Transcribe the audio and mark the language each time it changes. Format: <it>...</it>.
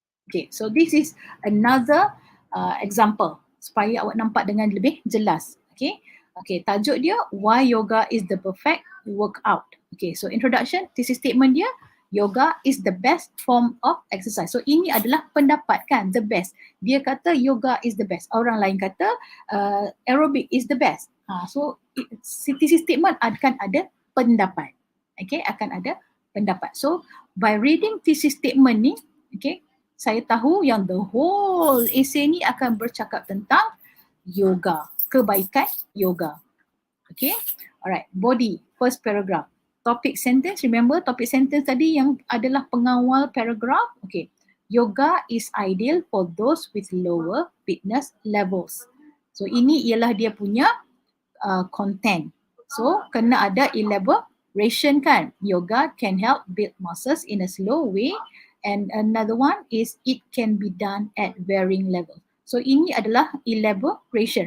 <en>Okay, so this is another example</en> <ms>supaya awak nampak dengan lebih jelas.</ms> <en>Okay,</en> <ms>tajuk dia</ms> <en>why yoga is the perfect workout. Okay, so introduction, thesis statement dia, yoga is the best form of exercise.</en> <ms>So ini adalah pendapat kan,</ms> <en>the best.</en> <ms>Dia kata</ms> <en>yoga is the best.</en> <ms>Orang lain kata</ms> <en>aerobic is the best. So thesis statement</en> <ms>akan ada pendapat. Okay, akan ada pendapat. So by reading thesis statement ni, okay, saya tahu yang</ms> <en>the whole essay</en> <ms>ni akan bercakap tentang yoga, kebaikan yoga.</ms> <en>Okay, alright, body, first paragraph. Topic sentence, remember topic sentence</en> <ms>tadi yang adalah pengawal</ms> <en>paragraph. Okay, yoga is ideal for those with lower fitness levels.</en> <ms>So ini ialah dia punya content. So kena ada elaboration kan.</ms> <en>Yoga can help build muscles in a slow way. And another one is it can be done at varying level.</en> <ms>So ini adalah elaboration.</ms>